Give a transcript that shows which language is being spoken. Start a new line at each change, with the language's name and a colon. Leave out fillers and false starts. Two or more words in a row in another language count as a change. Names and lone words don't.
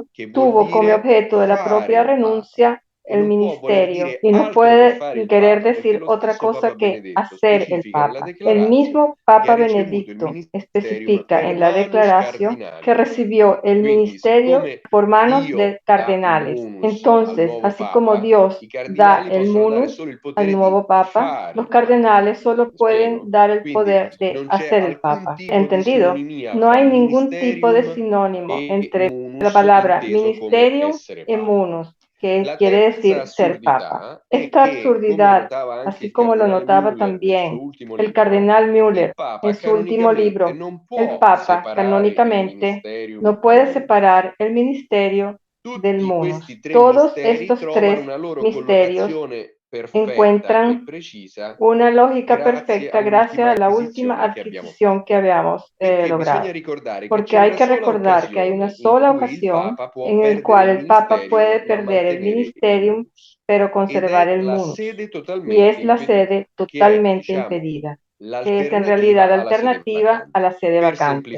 Italian: che vuol
Spanish: tuvo como
Italian: dire
Spanish: objeto de la
Italian: fare
Spanish: propia
Italian: il papa.
Spanish: renuncia
Italian: E
Spanish: el
Italian: non può voler
Spanish: ministerio
Italian: dire
Spanish: y no
Italian: altro che
Spanish: puede
Italian: fare il
Spanish: querer
Italian: papa, perché
Spanish: decir
Italian: lo
Spanish: otra
Italian: stesso
Spanish: cosa
Italian: Papa
Spanish: que
Italian: Benedetto
Spanish: hacer el
Italian: specifica nella
Spanish: papa. El
Italian: declaratio
Spanish: mismo
Italian: che ha
Spanish: Papa
Italian: ricevuto il
Spanish: Benedicto
Italian: ministerium
Spanish: especifica
Italian: per
Spanish: en la
Italian: manus
Spanish: declaración que
Italian: cardinali.
Spanish: recibió el
Italian: Quindi,
Spanish: ministerio
Italian: siccome
Spanish: por manos
Italian: Dio
Spanish: de
Italian: dà il
Spanish: cardenales.
Italian: munus al
Spanish: Entonces,
Italian: nuovo
Spanish: así como
Italian: papa,
Spanish: Dios
Italian: i
Spanish: da
Italian: cardinali
Spanish: el
Italian: possono dare
Spanish: munus
Italian: solo il
Spanish: al
Italian: potere di
Spanish: nuevo papa,
Italian: fare
Spanish: los
Italian: il papa.
Spanish: cardenales solo
Italian: Mi
Spanish: pueden
Italian: spiego?
Spanish: dar el
Italian: Quindi
Spanish: poder de
Italian: non c'è
Spanish: hacer el
Italian: alcun
Spanish: papa.
Italian: tipo di
Spanish: ¿Entendido?
Italian: sinonimia
Spanish: No
Italian: fra
Spanish: hay ningún tipo de
Italian: ministerium
Spanish: sinónimo
Italian: e
Spanish: entre la
Italian: munus
Spanish: palabra
Italian: inteso come
Spanish: ministerium
Italian: essere
Spanish: y
Italian: papa.
Spanish: munus, que
Italian: La
Spanish: quiere
Italian: terza
Spanish: decir ser papa.
Italian: assurdità è
Spanish: Esta
Italian: che, come
Spanish: absurdidad,
Italian: notava anche
Spanish: así
Italian: il
Spanish: como lo
Italian: cardinale
Spanish: notaba
Italian: Müller nel suo
Spanish: también
Italian: ultimo
Spanish: el
Italian: libro,
Spanish: cardenal
Italian: il
Spanish: Müller en
Italian: Papa
Spanish: su último
Italian: canonicamente
Spanish: libro,
Italian: non
Spanish: el
Italian: può
Spanish: Papa
Italian: separare il
Spanish: canónicamente
Italian: ministerium
Spanish: no
Italian: dal
Spanish: puede
Italian: munus.
Spanish: separar el ministerio del
Italian: Tutti
Spanish: munus.
Italian: questi tre
Spanish: Todos
Italian: misteri
Spanish: estos
Italian: trovano
Spanish: tres
Italian: una loro
Spanish: misterios
Italian: collocazione
Spanish: encuentran una lógica perfecta gracias a la última adquisición que habíamos logrado. Porque hay que recordar que hay una sola ocasión en la cual el Papa puede perder el ministerium pero conservar el munus, y es la sede totalmente impedida, que es en realidad alternativa a la sede vacante.